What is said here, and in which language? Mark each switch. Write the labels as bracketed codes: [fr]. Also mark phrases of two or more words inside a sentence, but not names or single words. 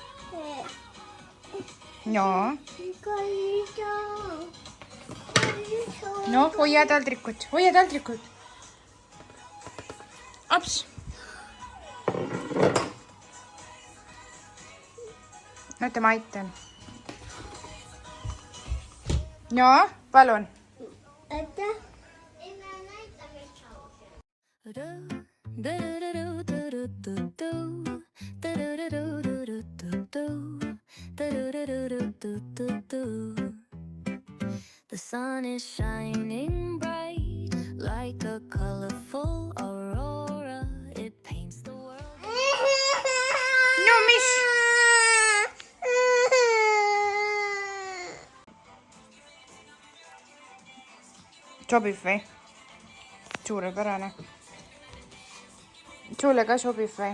[et] No? No, hoia taldrikut. Hoia taldrikut. Aps. Näete, ma aitan. No, palun. Aitäh. [en] The sun is shining bright like a colorful aurora. It paints the world. [et] No, mis? Sobib või? Suurepärane. Sulle ka sobib või?